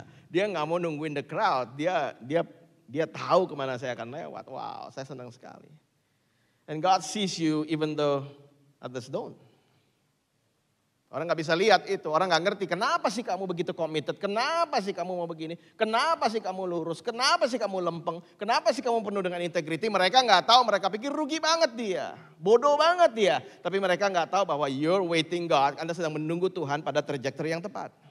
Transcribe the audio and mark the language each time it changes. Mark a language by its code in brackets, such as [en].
[id] Dia nggak mau nungguin [en] the crowd, [id] dia tahu kemana saya akan lewat. Wow, saya senang sekali. [en] And God sees you even though others don't. [id] Orang gak bisa lihat itu, orang gak ngerti kenapa sih kamu begitu committed, kenapa sih kamu mau begini, kenapa sih kamu lurus, kenapa sih kamu lempeng, kenapa sih kamu penuh dengan integrity. Mereka gak tahu, mereka pikir rugi banget dia, bodoh banget dia. Tapi mereka gak tahu bahwa [en] you're waiting God, [id] Anda sedang menunggu Tuhan pada trajectory yang tepat.